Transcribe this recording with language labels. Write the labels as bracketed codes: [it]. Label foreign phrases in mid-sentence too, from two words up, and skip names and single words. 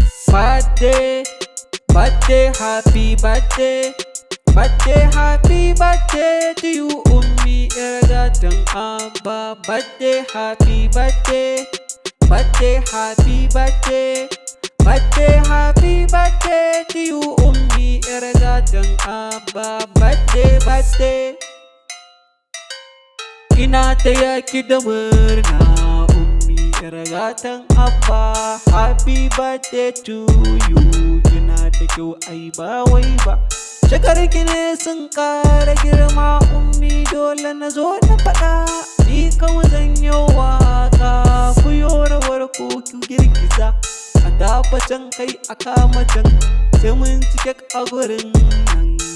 [en] Birthday, birthday, happy birthday. Birthday, happy birthday to you, [ha] Ummi, ƴar gatan Abba. [en] Birthday, happy birthday. Birthday, happy birthday. Birthday, happy birthday to you, [ha] Ummi, ƴar gatan Abba. [en] Birthday, birthday. [ha] Ina taya ki da murna, Ummi, ƴar gatan Abba. [en] Happy birthday to you. [ha] Kina da kyau, ai ba wai ba. Shekarunki ne sun ƙara girma, Ummi, dole na zo na faɗa. Ni kawai zan yi waƙa, ku yo rawar ku, ku girgiza. A tafa can, kai a kama can, sai mun ci kek a gurin nan.